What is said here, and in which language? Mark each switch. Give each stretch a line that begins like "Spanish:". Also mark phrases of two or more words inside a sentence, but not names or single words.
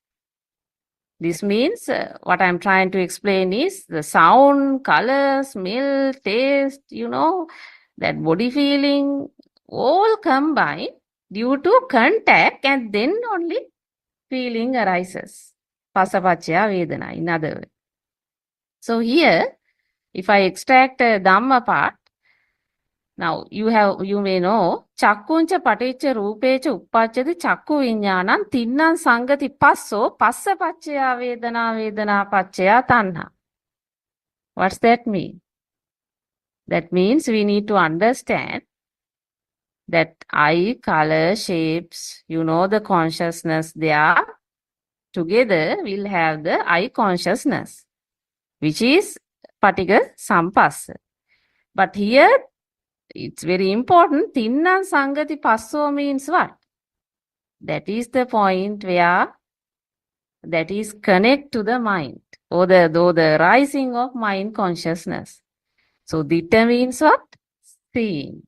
English: This means what I'm trying to explain is the sound, color, smell, taste, that body feeling, all combined due to contact, and then only feeling arises.
Pali: Pasapachya Vedana, in other words.
English: So here, if I extract Dhamma part, now you may know,
Pali: Chakkuncha paticca rupecha uppachati chakku vinyanan tinnan sangati passo passa pachaya vedana vedana pachaya tanha.
English: What's that mean? That means we need to understand that eye, color, shapes, the consciousness, they are together will have the eye consciousness, which is
Pali: paticca sampassa.
English: But here, it's very important.
Pali: Tinnan sangati passo
English: means what? That is the point where that is connect to the mind or the rising of mind consciousness. So ditta means what? Seeing.